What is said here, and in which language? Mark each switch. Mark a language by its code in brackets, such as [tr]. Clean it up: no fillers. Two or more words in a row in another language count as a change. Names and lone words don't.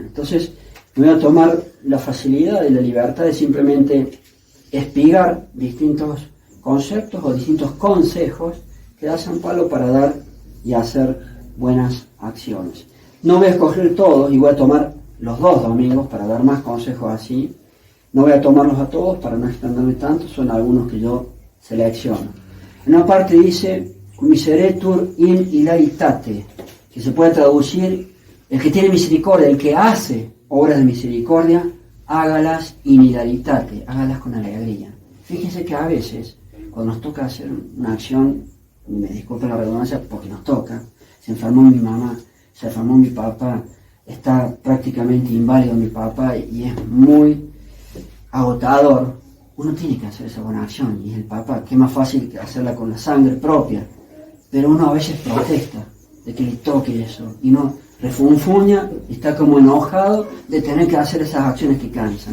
[es] Entonces, me voy a tomar la facilidad y la libertad de simplemente espigar distintos conceptos o distintos consejos que da San Pablo para dar y hacer buenas acciones. No voy a escoger todos y voy a tomar los 2 domingos para dar más consejos así. No voy a tomarlos a todos para no extenderme tanto, son algunos que yo selecciono. En una parte dice, [la] miseretur in hilaritate, [es] que se puede traducir, el que tiene misericordia, el que hace obras de misericordia, hágalas [la] in hilaritate, [es] hágalas con alegría. Fíjense que a veces, cuando nos toca hacer una acción, me disculpen la redundancia porque nos toca, se enfermó mi mamá, se enfermó mi papá, está prácticamente inválido mi papá y es muy agotador, uno tiene que hacer esa buena acción, y el papá, qué más fácil que hacerla con la sangre propia, pero uno a veces protesta de que le toque eso, y no refunfuña, está como enojado de tener que hacer esas acciones que cansan.